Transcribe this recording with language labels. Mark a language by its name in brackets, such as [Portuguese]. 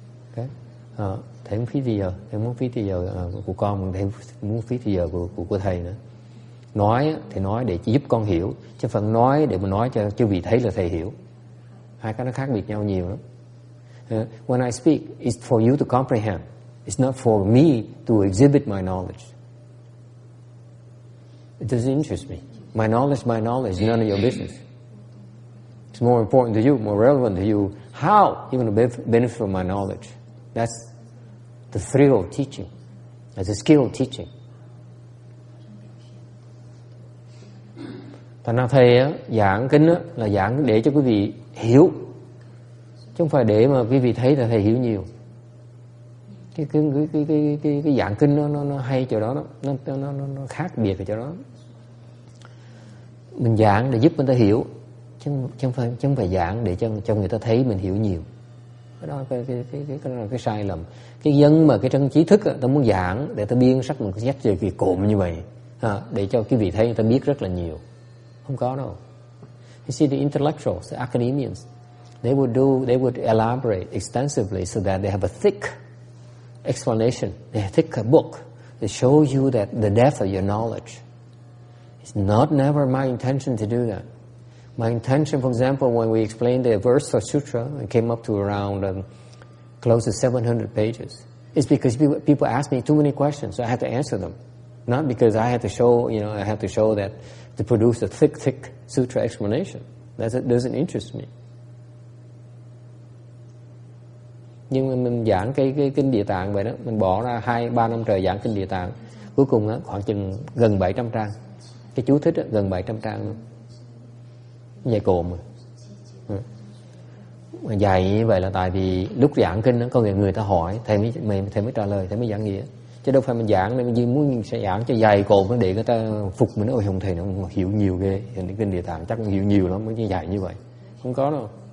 [Vietnamese] Okay. Thầy muốn phí thì giờ, thầy muốn phí thì giờ của con, thầy muốn phí thì giờ của thầy nữa. Nói thì nói để giúp con hiểu, chứ phần nói để mà nói cho vị thấy là thầy hiểu. Hai cái nó khác biệt nhau nhiều lắm. [English] When I speak, it's for you to comprehend. It's not for me to exhibit my knowledge. It doesn't interest me. My knowledge, none of your business. It's more important to you, more relevant to you. How you're going to benefit from my knowledge? That's the thrill of teaching. That's the skill of teaching. [Vietnamese] Thành ra thầy giảng kinh là giảng để cho quý vị hiểu, chứ không phải để mà quý vị thấy là thầy hiểu nhiều. Cái giảng kinh nó hay chỗ đó, nó khác biệt ở chỗ đó. Mình giảng để giúp người ta hiểu, chứ không phải giảng để cho người ta thấy mình hiểu nhiều. Cái đó là cái sai lầm. Cái dân mà cái chân trí thức ta muốn giảng để ta biên sách một cái sách về kỳ cộm như vậy, để cho quý vị thấy người ta biết rất là nhiều. Không có đâu. [English] You see the intellectuals, the academians, they would elaborate extensively so that they have a thick explanation, a thick book that shows you that the depth of your knowledge. It's never my intention to do that. My intention, for example, when we explained the verse or sutra, it came up to around close to 700 pages. It's because people ask me too many questions, so I have to answer them. Not because I have to show that to produce a thick sutra explanation. That doesn't interest me. [Vietnamese] Nhưng mà mình giảng cái kinh Địa Tạng vậy đó, mình bỏ ra 2-3 năm trời giảng kinh Địa Tạng, cuối cùng á khoảng chừng gần 700 trang. Cái chú thích á, gần 700 trang luôn. Dày cộm rồi. Mà dày như vậy là tại vì lúc giảng kinh đó, có người ta hỏi thầy mới trả lời, thầy mới giảng nghĩa, chứ đâu phải mình giảng nên mình muốn sẽ giảng cho dày cộm nó để người ta phục mình. Ôi không, thầy nó hiểu nhiều ghê, kinh Địa Tạng chắc hiểu nhiều lắm mới như dày như vậy. Không có đâu.